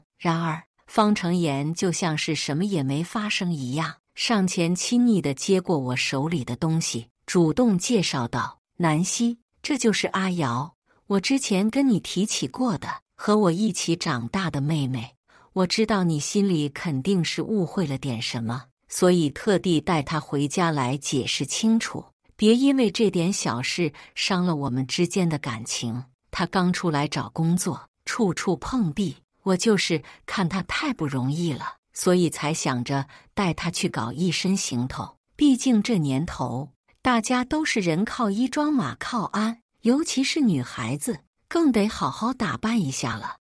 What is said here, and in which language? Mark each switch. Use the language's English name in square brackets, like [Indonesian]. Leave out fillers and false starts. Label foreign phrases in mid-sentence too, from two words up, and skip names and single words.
[Chinese] 然而方成妍就像是什麼也沒發生一樣，上前親昵地接過我手裡的東西，主動介紹道：“南希，這就是阿瑤，我之前跟你提起過的，和我一起長大的妹妹。我知道你心裡肯定是誤會了點什麼，所以特地帶她回家來解釋清楚，別因為這點小事傷了我們之間的感情。她剛出來找工作，處處碰壁，我就是看她太不容易了，所以才想着帶她去搞一身行頭。畢竟這年頭，大家都是人靠衣裝馬靠鞍，尤其是女孩子，更得好好打扮一下了。